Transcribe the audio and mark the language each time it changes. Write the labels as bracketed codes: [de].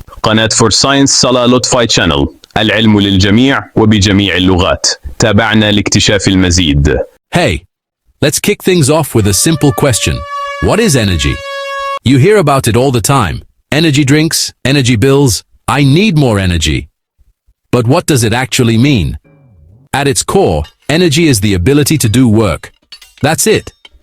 [ar] قناة [en] For Science Salah Lotfy channel. [ar] العلم للجميع وبجميع اللغات. تابعنا لاكتشاف المزيد. [en] Hey, let's kick things off with a simple question. What is energy? You hear about it all the time. Energy drinks, energy bills, I need more energy. But what does it actually mean? At its core, energy is the ability to do work. That's it.